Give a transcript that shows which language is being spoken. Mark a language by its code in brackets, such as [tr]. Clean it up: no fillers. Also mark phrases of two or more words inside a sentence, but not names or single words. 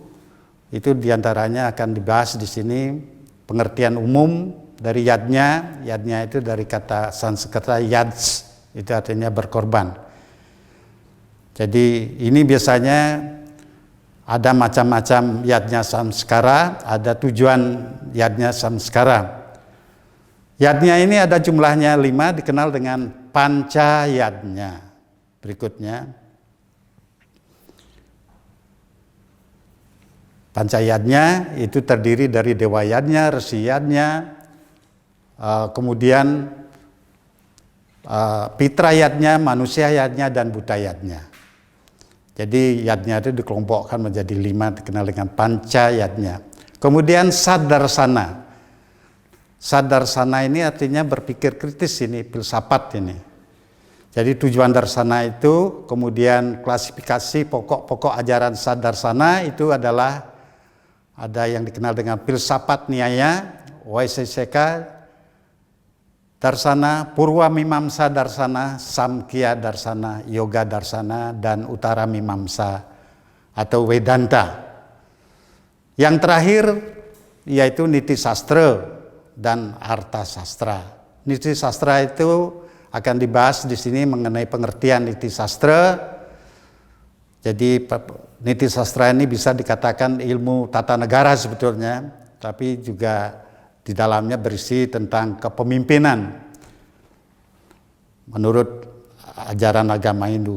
[id] Itu diantaranya akan dibahas di sini pengertian umum dari yadnya. Yadnya itu dari kata Sanskerta yads, itu artinya berkorban. Jadi ini biasanya ada macam-macam yadnya samskara, ada tujuan yadnya samskara. Yadnya ini ada jumlahnya 5, dikenal dengan panca yadnya. Berikutnya. Pancayadnya itu terdiri dari dewa yadnya, resi yadnya, kemudian pitra yadnya, manusia yadnya, dan buta yadnya. Jadi yadnya itu dikelompokkan menjadi 5, dikenal dengan pancayadnya. Kemudian sadarsana. Sadarsana ini artinya berpikir kritis, ini filsafat ini. Jadi tujuan darsana itu, kemudian klasifikasi pokok-pokok ajaran sadarsana itu adalah ada yang dikenal dengan filsafat nyaya, Vaisesika darsana, Purwa Mimamsa darsana, Samkhya darsana, Yoga darsana, dan Utara Mimamsa atau Vedanta. Yang terakhir yaitu Niti Sastra dan Artha Sastra. Niti Sastra itu akan dibahas di sini mengenai pengertian Niti Sastra. Jadi Niti Sastra ini bisa dikatakan ilmu tata negara sebetulnya, tapi juga di dalamnya berisi tentang kepemimpinan menurut ajaran agama Hindu.